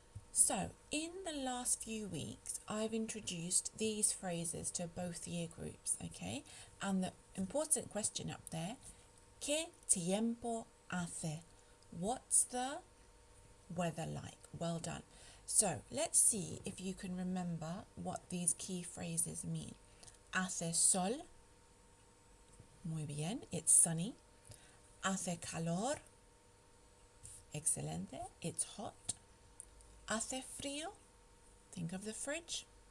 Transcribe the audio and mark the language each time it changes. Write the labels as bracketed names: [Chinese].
[English] So, in the last few weeks, I've introduced these phrases to both year groups, okay? And the important question up there, [Spanish] ¿Qué tiempo hace? [English] What's the weather like? Well done. So, let's see if you can remember what these key phrases mean. [Spanish] Hace sol. Muy bien, [English] it's sunny. [Spanish] Hace calor. [English] Excelente, it's hot. [Spanish] Hace frío. [English] Think of the fridge.